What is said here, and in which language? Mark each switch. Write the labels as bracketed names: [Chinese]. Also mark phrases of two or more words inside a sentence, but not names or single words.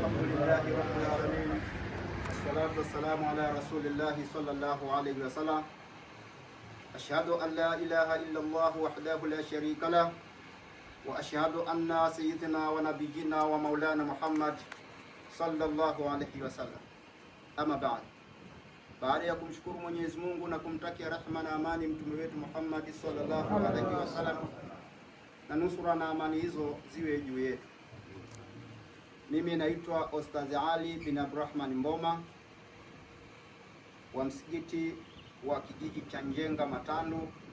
[Arabic] الحمد لله رب العالمين. والصلاة والسلام على رسول الله صلى الله عليه وسلم. أشهد أن لا إله إلا الله وحده لا شريك له وأشهد أن سيدنا ونبينا ومولانا محمد صلى الله عليه وسلم. أما بعد. [Swahili] Baada ya kumshukuru Mwenyezi Mungu na kumtakia rehema na amani mtume wetu Muhammad [Arabic] صلى الله عليه وسلم, [Swahili] na nusura na amani hizo ziwe juu yetu. Mimi naitwa Ustadh Ali bin Abdurrahman Mboma wa msikiti wa kijiji cha Njenga Matandu.